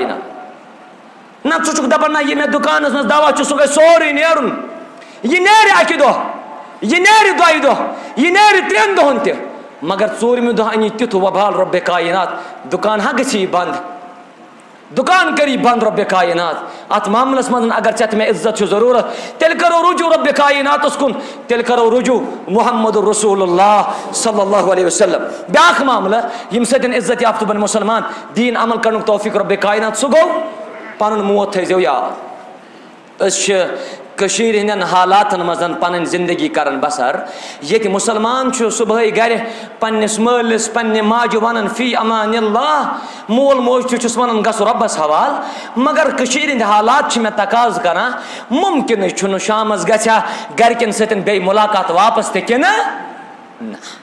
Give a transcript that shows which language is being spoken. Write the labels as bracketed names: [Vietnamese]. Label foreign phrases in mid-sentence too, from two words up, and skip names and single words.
[Kashmiri] کاینات نہ ژٕ چھُکھ دپان نہ یہِ مےٚ دُکانس منٛز دوا چھُ سُہ گژھِ سورُے نیرُن یہِ نیرِ اکہِ دۄہ یہِ نیرِ دۄیہِ دۄہ یہِ نیرِ 3 دۄہن تہِ مگر ژوٗرمہِ دۄہ اَنی تیُتھ وبال رۄبِ کاینات دُکان ہا گژھی بنٛد دُکان کری بنٛد رۄبِ کاینات اتھ معاملس منٛز اگر ژےٚ تہِ مےٚ عزت چھُ ضروٗرت تیٚلہِ کرو رجوٗع رۄبِ کایناتس کُن تیٚلہِ کرو رجوٗع محمد رسول اللہ [Arabic] صلی اللہ علیہ وسلم [Kashmiri] بیاکھ معاملہٕ ییٚمہِ سۭتۍ عزت یافتہٕ بنہِ مُسلمان دیٖن عمل کرنُک توفیٖق رۄبِ کاینات سُہ گوٚو پنُن موت تھٲیزیو یاد أسۍ چھِ کٔشیٖرِ ہٕنٛدٮ۪ن حالاتن منٛز پنٕنۍ زندگی کران بسر ییٚتہِ مُسلمان چھُ صبحٲے گرِ پننِس مٲلِس پننہِ ماجہِ ونان [Arabic] فی امان اللہ [Kashmiri] مول موج تہِ چھُس ونان گژھو رۄبس حوالہٕ مگر کٔشیٖرِ ہٕنٛدۍ حالات چھِ مےٚ تقاضہٕ کران مُمکِنٕے چھُنہٕ شامس گژھِ ہا گرِکٮ۪ن سۭتۍ بیٚیہِ مُلاقات واپس تہِ کِنہٕ نہ